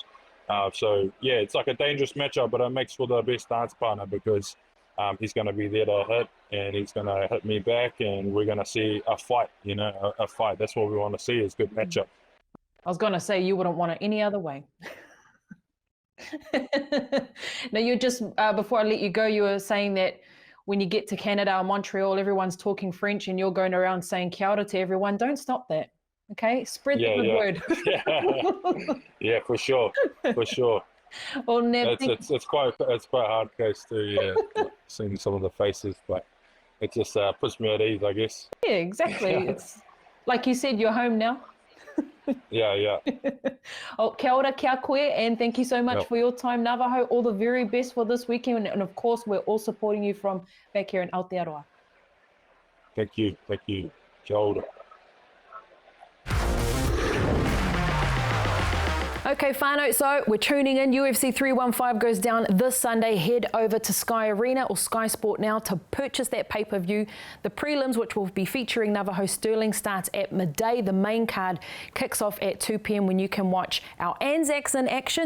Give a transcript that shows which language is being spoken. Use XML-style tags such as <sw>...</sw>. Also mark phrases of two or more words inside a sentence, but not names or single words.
<en>So, yeah, it's like a dangerous matchup, but it makes for the best dance partner, because he's going to be there to hit, and he's going to hit me back, and we're going to see a fight, you know, a fight. That's what we want to see, is good matchup. I was going to say, you wouldn't want it any other way. Now, you just, before I let you go, you were saying that when you get to Canada or Montreal, everyone's talking French and you're going around saying</en> <mi>kia ora</mi> <en>to everyone. Don't stop that, okay? Spread the good word. Yeah, for sure, for sure. Well, Nev, it's quite a hard case to seeing some of the faces, but it just puts me at ease, I guess. Yeah, exactly. It's like you said, you're home now. Yeah.</en> <mi>Oh, kia ora, kia koe,</mi> <en>and thank you so much for your time, Navajo. All the very best for this weekend, and of course, we're all supporting you from back here in Aotearoa. Thank you.</en> <mi>Kia ora.</mi> <en>Okay, whānau, so we're tuning in. UFC 315 goes down this Sunday. Head over to Sky Arena or Sky Sport now to purchase that pay-per-view. The prelims, which will be featuring Navajo Stirling, starts at midday. The main card kicks off at 2 p.m. when you can watch our ANZACs in action.</en>